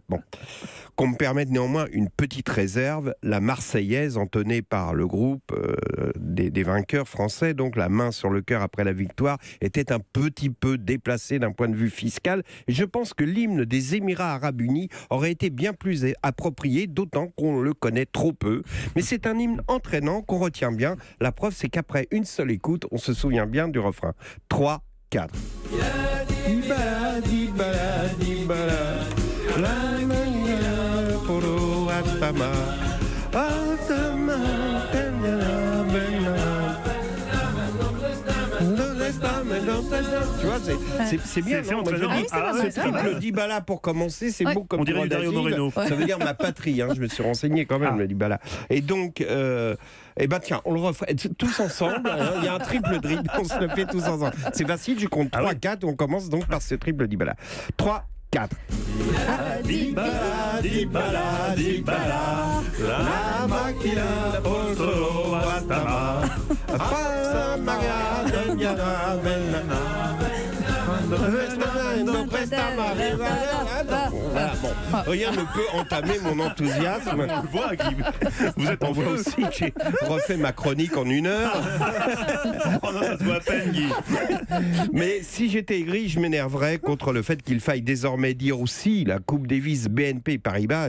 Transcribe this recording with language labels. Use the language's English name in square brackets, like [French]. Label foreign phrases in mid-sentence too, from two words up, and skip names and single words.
[French] Bon, qu'on me permette néanmoins une petite réserve, la Marseillaise entonnée par le groupe des vainqueurs français, donc la main sur le cœur après la victoire, était un petit peu déplacée d'un point de vue fiscal. Et je pense que l'hymne des Émirats Arabes Unis aurait été bien plus approprié, d'autant qu'on le connaît trop peu. Mais c'est un hymne entraînant qu'on retient bien. La preuve, c'est qu'après une seule écoute, on se souvient bien du refrain. 3, 4. Dibala, dibala, dibala, la mañana poro atama, atama, tenera, bena. Tu vois, c'est bien. C'est non, moi, entraînant. je dis, Ah, ce c'est triple Dybala pour commencer, c'est beau comme on dirait droit du Dario d'asile. Moreno. Ça veut dire ma patrie, hein, je me suis renseigné quand même, le Dybala. Et donc, tiens, on le refait tous ensemble. Il y a un triple dribble, on se le fait tous ensemble. C'est facile, je compte 3, 4, on commence donc par ce triple Dybala. 3, 4. Dybala, Dybala, Dybala, la máquina polso astama, pasa magada ñara venana. Voilà, bon. Rien ne peut entamer mon enthousiasme. On le voit, Guy. Vous êtes en On voit feu. aussi que j'ai refait ma chronique en 1 heure. Oh non, ça se voit à peine, Guy. Mais si j'étais aigri, je m'énerverais contre le fait qu'il faille désormais dire aussi la Coupe Davis BNP Paribas.